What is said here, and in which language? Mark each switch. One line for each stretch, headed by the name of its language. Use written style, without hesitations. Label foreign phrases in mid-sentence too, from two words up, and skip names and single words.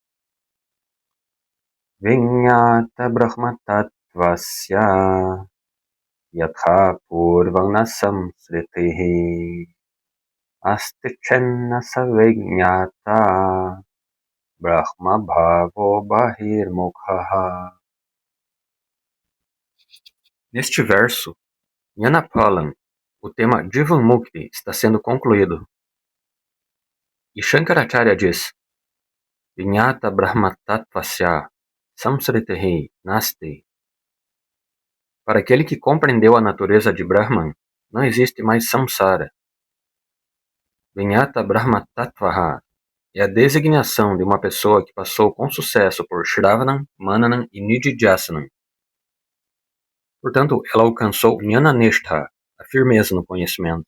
Sanskrit: Viññāta brahmatatvasya yatha purvam na samsritihi asti chenna savignata brahma bhavo bahirmukhaha.
Portuguese: Neste verso, Nyanapalan, o tema Jivamukti está sendo concluído. E Shankaracharya diz:
Sanskrit: Viññāta brahmatatvasya samsritihi nasti.
Portuguese: Para aquele que compreendeu a natureza de Brahman, não existe mais samsara.
Sanskrit: Viññāta brahmatattvaha
Portuguese: é a designação de uma pessoa que passou com sucesso por Shravanam, Mananam e Nididhyasanam. Portanto, ela alcançou Jnananistha, a firmeza no conhecimento.